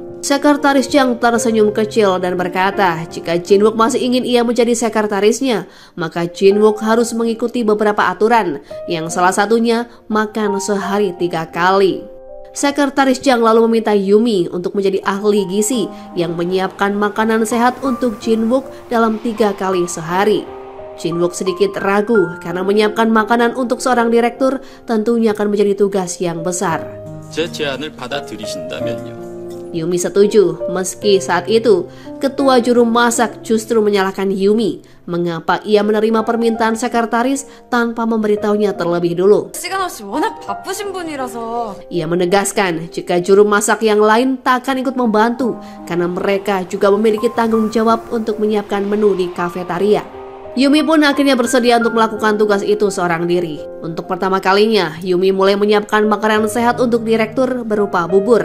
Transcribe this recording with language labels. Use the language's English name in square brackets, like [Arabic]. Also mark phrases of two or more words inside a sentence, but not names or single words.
[Indonesian] Sekretaris Jang tersenyum kecil dan berkata jika Jin-wook masih ingin ia menjadi sekretarisnya, maka Jin-wook harus mengikuti beberapa aturan, yang salah satunya makan sehari 3 kali. Sekretaris Jang lalu meminta Yumi untuk menjadi ahli gizi yang menyiapkan makanan sehat untuk Jin-wook dalam 3 kali sehari. Jin-wook sedikit ragu karena menyiapkan makanan untuk seorang direktur tentunya akan menjadi tugas yang besar. [Korean] 제 제안을 받아들이신다면요. [Indonesian] Yumi setuju, meski saat itu ketua juru masak justru menyalahkan Yumi mengapa ia menerima permintaan sekretaris tanpa memberitahunya terlebih dulu. [Korean] 시간 없이 워낙 바쁘신 분이라서. [Indonesian] Ia menegaskan jika juru masak yang lain tak akan ikut membantu karena mereka juga memiliki tanggung jawab untuk menyiapkan menu di kafetaria. Yumi pun akhirnya bersedia untuk melakukan tugas itu seorang diri. Untuk pertama kalinya, Yumi mulai menyiapkan makanan sehat untuk direktur berupa bubur.